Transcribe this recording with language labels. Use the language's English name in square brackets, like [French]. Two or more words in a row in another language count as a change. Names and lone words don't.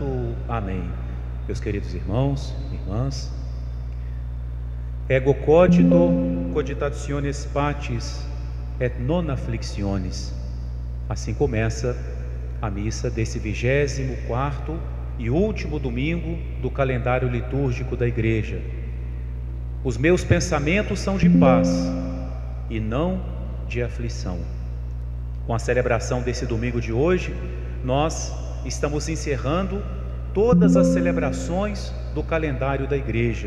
[Portuguese] Amém. Meus queridos irmãos e irmãs, [Latin] ego cogito cogitationes patis et non afflictiones. [Portuguese] Assim começa a missa desse 24º e último domingo do calendário litúrgico da Igreja. Os meus pensamentos são de paz e não de aflição. Com a celebração desse domingo de hoje, nós estamos encerrando todas as celebrações do calendário da Igreja.